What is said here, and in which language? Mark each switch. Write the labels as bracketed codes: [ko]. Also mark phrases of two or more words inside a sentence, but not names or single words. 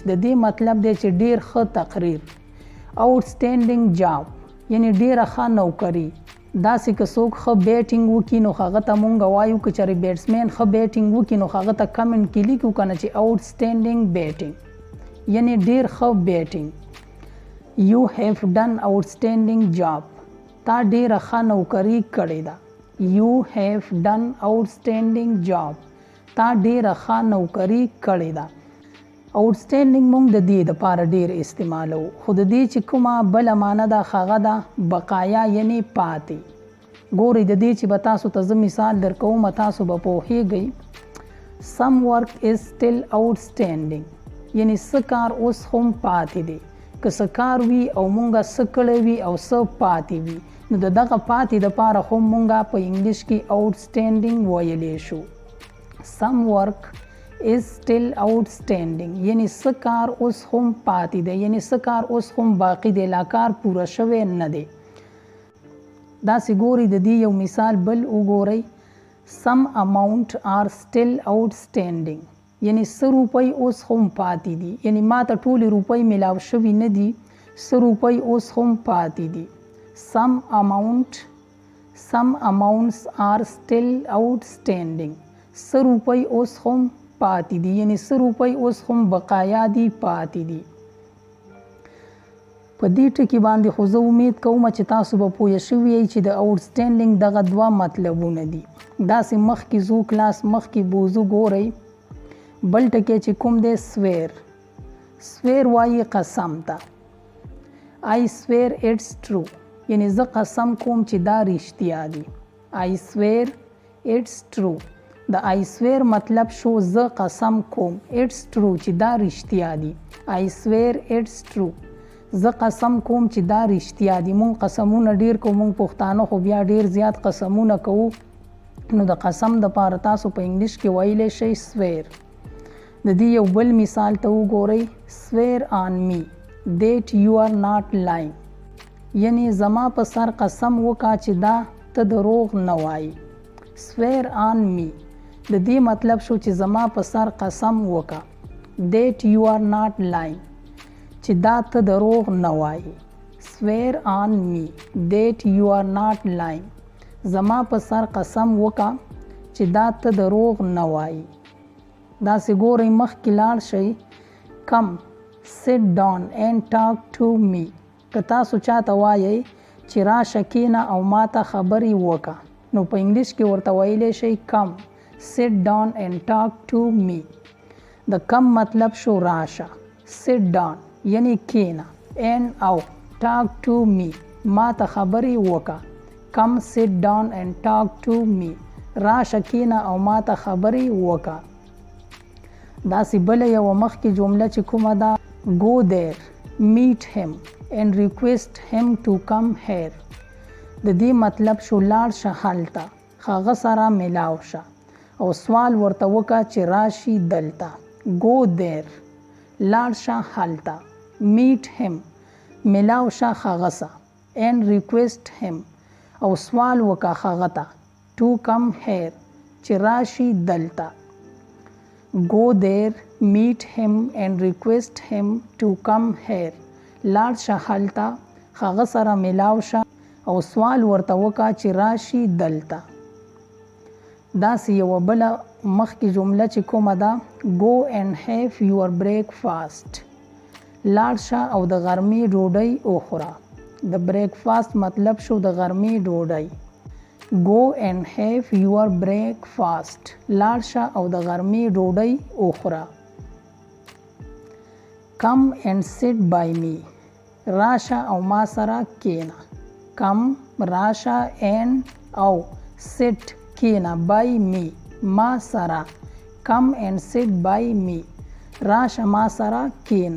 [ps] د دې مطلب دی چې ډیر ښه تقریر. [en] outstanding job [ps] یعنی ډیره ښه نوکري. داسې که څوک ښه بیټینګ وکړي نو هغه ته مونږ وایو که چېرې بیټسمین ښه بیټینګ وکړي نو هغه ته کمنټ کې لیکو که نه چې [en] outstanding batting [ps] یعنی ډیر ښه بیټینګ. [en] You have done outstanding job. [ps] تا ډیره ښه نوکري کړې ده. [en] You have done outstanding job. [ps] تا ډیره ښه نوکري کړې ده. آوټسټینډینګ مونږ د دې دپاره ډیر استعمالو. خو د دې چې کومه بله معنا ده هغه ده بقایا یعنی پاتې. ګورئ د دې چې به تاسو ته زه مثال درکوم تاسو به پوهیږئ. [en] Some work is still outstanding [ps] یعنی څه کار اوس هم پاتې دی. که څه کار وي او مونږه څه کړی وي او څه پاتې وي نو د دغه پاتې دپاره هم مونږه په انګلیش کې آوټسټینډینګ ویلی شو. [en] Some work is still outstanding [ps] یعنی څه کار اوس هم پاتې دی یعنی څه کار اوس هم باقی دی لا کار پوره شوی نه دی. داسې ګورئ د دې یو مثال بل وګورئ. [en] Some amount are still outstanding [ps] یعنی 100 روپۍ اوس هم پاتې دي یعنی ما ته ټولې روپۍ میلاو شوي نه دي 100 روپۍ اوس هم پاتې دي. [en] Some amounts are still outstanding [ps] 100 روپۍ اوس هم پاتې دي یعنی 100 روپۍ اوس هم بقایا دي پاتې دي. په دې ټکي باندې خو زه امید کوم چې تاسو به پوه شوي یئ چې د آوټسټینډینګ دغه دوه مطلبونه دي. داسې مخکې ځو کلاس مخکې بوزو. ګورئ بل ټکی چې کوم دی سویر. سویر وایي قسم ته. [en] I swear it's true [ps] یعنی زه قسم کوم چې دا رښتیا دي. [en] I swear it's true. [ps] د [en] I swear [ps] مطلب شو زه قسم کوم. [en] It's true [ps] چې دا رښتیا دي. [en] I swear it's true. [ps] زه قسم کوم چې دا رښتیا دي. مونږ قسمونه ډیر کوو. مونږ پښتانه خو بیا ډیر زیات قسمونه کوو نو د قسم دپاره تاسو په انګلیش کې ویلی شئ سویر. د دې یو بل مثال ته وګورئ. [en] swear on me that you are not lying [ps] یعنی زما په سر قسم وکړه چې دا ته دروغ نه وایي. [en] swear on me [ps] د دې مطلب شو چې زما په سر قسم وکړه [en] that you are not lying [ps] چې دا ته دروغ نه وایي. [en] swear on me that you are not lying [ps] زما په سر قسم وکړه چې دا ته دروغ نه وایي. داسې ګورئ مخکې لاړ شئ. [en] come sit down and talk to me [ps] که تاسو چاته وایئ چې راشه کښېنه او ما ته خبرې وکړه نو په انګلیش کې ورته ویلی شئ [en] come sit down and talk to me. [ps] د کم مطلب شو راشه. [en] sit down [ps] یعنی کښېنه and او [en] talk to me [ps] ما ته خبرې وکړه. [en] come sit down and talk to me [ps] راشه کښېنه او ما ته خبرې وکړه. داسې بله یوه مخکې جمله چې کومه ده [en] go there meet him and request him to come here. [ps] د دې مطلب شو لاړ شه هلته هغه سره میلاو شه او سوال ورته وکړه چې راشي دلته. [en] go there [ps] لاړ شه هلته [en] meet him [ps] میلاو شه هغه سره [en] and request him [ps] او سوال وکړه هغه ته [en] to come here [ps] چې راشي دلته. [en] go there meet him and request him to come here [ps] لاړ شه هلته هغه سره میلاو شه او سوال ورته وکړه چې راشي دلته. داسې یوه بله مخکې جمله چې کومه ده [en] go and have your breakfast [ps] لاړ شه او د غرمې ډوډۍ وخوره. د breakfast مطلب شو د غرمې ډوډۍ. [en] go and have your breakfast [ps] لاړ شه او د غرمې ډوډۍ وخوره. [en] come and sit by me [ps] راشه او ما سره کېنه. come راشه and او sit کېنه [en] by me [ps] ما سره. [en] come and sit by me [ps] راشه ما سره کېنه.